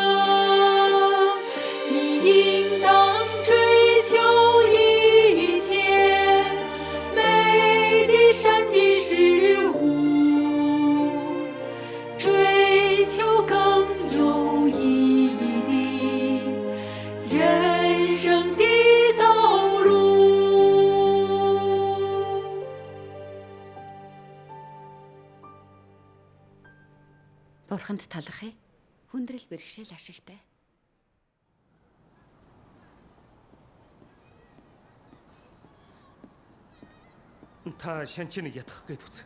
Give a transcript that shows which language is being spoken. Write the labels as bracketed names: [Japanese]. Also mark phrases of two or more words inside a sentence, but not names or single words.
[Chinese] 你应当追求一切美的善的事物，追求更有意义的人生的道路。 [Mongolian] Бурханд талархъя. Хүндрэл бэрхшээл ашигтай. Та шанчиныг ятгах гээд үз.